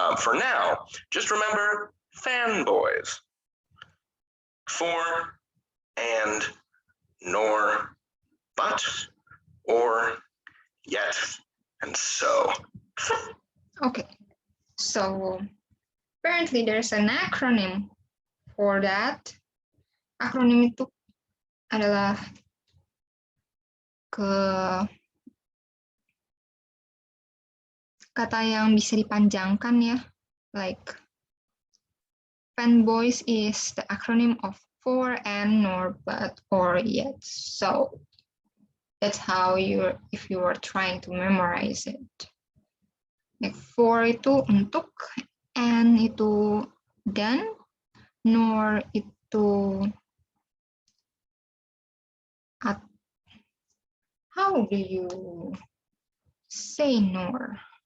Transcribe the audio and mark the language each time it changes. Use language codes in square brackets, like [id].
[en] For now, just remember Fanboys. For, and, nor, but, or, yet, and so. Okay. So apparently there's an acronym for that. [id] Akronim itu adalah kata yang bisa dipanjangkan ya. [en] Like Fanboys is the acronym of for, and, nor, but, or, yet, so. That's how if you are trying to memorize it. Like for itu untuk, and itu dan, nor itu how do you say nor?